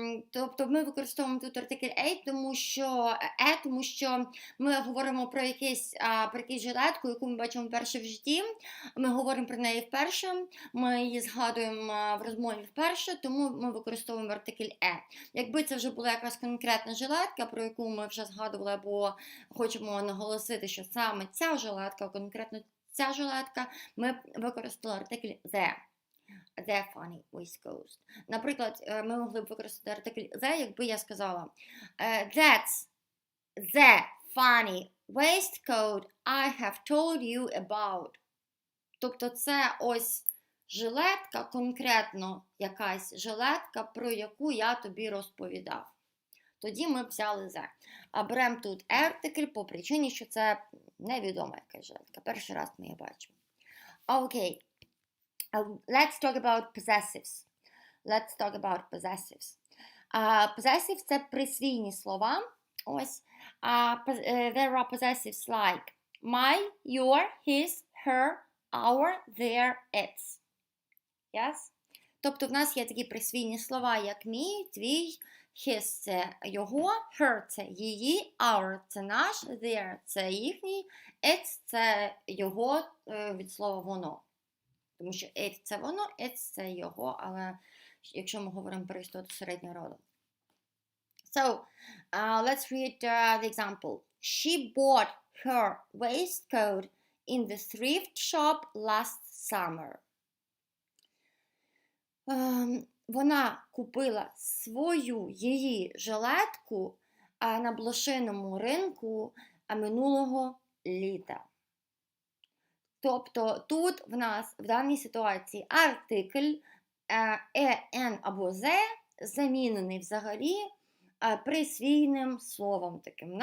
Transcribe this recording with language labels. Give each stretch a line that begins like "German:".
Ukrainian: Тобто ми використовуємо тут артикль a, тому що ми говоримо про якусь жилетку, яку ми бачимо вперше в житті, ми говоримо про неї вперше, ми її згадуємо в розмові вперше, тому ми використовуємо артикль e. Якби це вже була якась конкретна жилетка, про яку ми вже згадували, або хочемо наголосити, що саме ця жилетка, конкретно ця жилетка, ми використали артикль the.
English: The funny waistcoat.
Ukrainian: Наприклад, ми могли б використати артикль the, якби я сказала
English: That's the funny waistcoat I have told you about.
Ukrainian: Тобто це ось жилетка, конкретно якась жилетка, про яку я тобі розповідав. Тоді ми б взяли the. А беремо тут артикль по причині, що це невідома якась жилетка. Перший раз ми її бачимо. Окей.
English: Let's talk about possessives.
Ukrainian: Possessives – це присвійні слова. Ось.
English: There are possessives like my, your, his, her, our, their, its. Yes?
Ukrainian: Тобто в нас є такі присвійні слова, як мій, твій, his – це його, her – це її, our – це наш, their – це їхній, its – це його від слова воно. Тому що it – це воно, its – це його, але якщо ми говоримо про істоту середнього роду.
English: So, let's read the example. She bought her waistcoat in the thrift shop last summer.
Ukrainian: Вона купила її жилетку на блошиному ринку минулого літа. Тобто тут в нас в даній ситуації артикль «ен» або «зе» замінений взагалі присвійним словом таким.